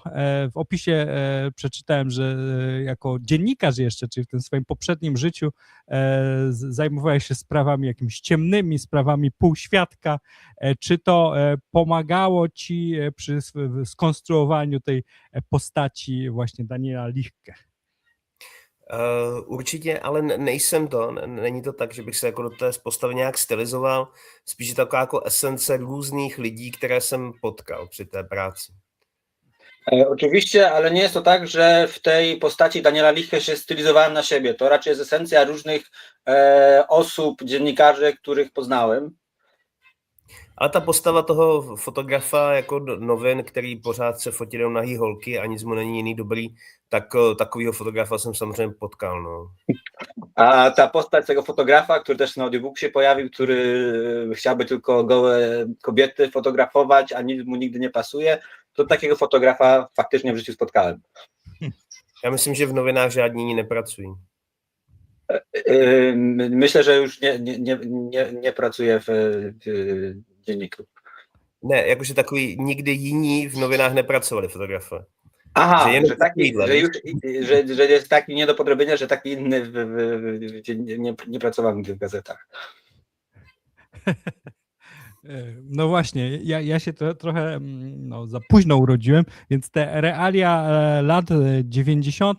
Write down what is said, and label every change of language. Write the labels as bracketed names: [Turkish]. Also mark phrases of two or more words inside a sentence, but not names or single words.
[Polish] W opisie przeczytałem, że jako dziennikarz jeszcze, czyli w tym swoim poprzednim życiu zajmowałeś się sprawami jakimiś ciemnymi, sprawami półświadka. Czy to pomagało ci przy skonstruowaniu tej postaci właśnie Daniela Lichtke? [Czech] Určitě, ale nejsem to. Není to tak, že bych se jako do té postavy nějak stylizoval. Spíš je to taková jako esence různých lidí, které jsem potkal při té práci. [Polish] Oczywiście, ale nie jest to tak, że w tej postaci Daniela Lichtke się stylizowałem na siebie. To raczej jest esencja różnych osób, dziennikarzy, których poznałem. [Czech] Ale ta postava toho fotografa jako novin, který pořád se fotí jenom nahý holky a nic mu není jiný dobrý, tak takovýho fotografa jsem samozřejmě potkal. No. [Polish] A ta postać tego fotografa, który też na audiobooku się pojawił, który chciałby tylko gołe kobiety fotografować, a nic mu nigdy nie pasuje, to takiego fotografa faktycznie w życiu spotkałem. [Czech] Já myslím, že v novinách žádní jiní nepracují. [Polish] Myślę, że już nie pracuję w dzienniku. [Czech] Ne, jakože takový nikdy jiní v novinách nepracovali fotografové. [Polish] Aha, że jest taki nie do podrobienia, że taki inny nie pracował nigdy w gazetach. No właśnie, ja się trochę za późno urodziłem, więc te realia lat 90.